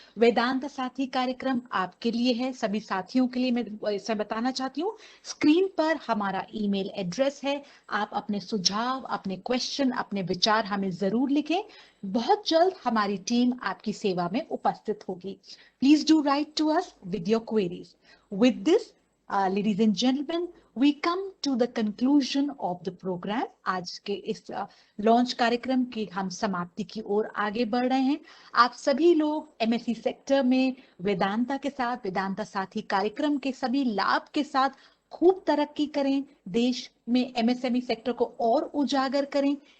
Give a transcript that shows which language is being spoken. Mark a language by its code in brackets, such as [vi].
[hi] वेदांत साथी कार्यक्रम आपके लिए है, सभी साथियों के लिए। मैं इसे बताना चाहती हूँ, स्क्रीन पर हमारा ईमेल एड्रेस है। आप अपने सुझाव, अपने क्वेश्चन, अपने विचार हमें जरूर लिखें। बहुत जल्द हमारी टीम आपकी सेवा में उपस्थित होगी। [en] Please do write to us with your queries. With this, ladies and gentlemen, we come to the conclusion of the program. [hi] आज के इस लॉन्च कार्यक्रम की हम समाप्ति की ओर आगे बढ़ रहे हैं। आप सभी लोग एमएससी सेक्टर में वेदांता के साथ, वेदांता साथी कार्यक्रम के सभी लाभ के साथ खूब तरक्की करें, देश में एमएसएमई सेक्टर को और उजागर करें।